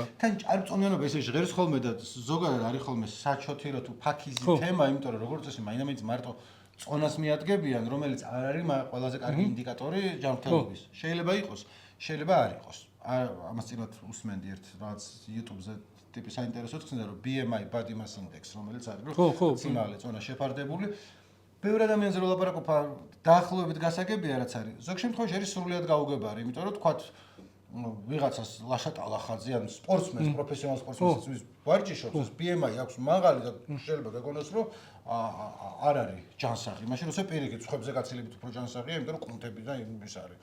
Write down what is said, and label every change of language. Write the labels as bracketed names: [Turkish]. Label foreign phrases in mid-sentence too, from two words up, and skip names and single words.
[Georgian] თან ჭარბწონიანობა ესე ჟღერს ხოლმე და ზოგადად არის ხოლმე საჩოთი რო თუ ფაქიზი თემა იმიტომ რომ როგორც წესი მაინც მარტო წონას მიადგებიან რომელიც არ არის ყველაზე კარგი ინდიკატორი ჯანმრთელობის შეიძლება იყოს შეიძლება არ იყოს ამას წინათ უსმენდი ერთ რაღაც YouTube-ზე ტიპი საინტერესო ხსნიდა რომ BMI [English] body mass index [Georgian] რომელიც არის რომ სიმაღლე წონა შეფარდებული ბევრი ადამიანზე რო ლაპარაკობ დაახლოებით გასაგებია რაც არის ზოგ შემთხვევაში არის სრულიად გაუგებარი იმიტომ რომ თქვათ ვიღაცას ლაშატალა ხაძე ან სპორტსმენს პროფესიონალ სპორტსმენს ვარჯიშობს ეს BMI აქვს მაღალი და შეიძლება გეგონოს რომ არ არის ჯანსაღი მაშინ როცა პირიქით ხვებზე გაცილებით უფრო ჯანსაღია იმიტომ რომ კუნთები და ის არის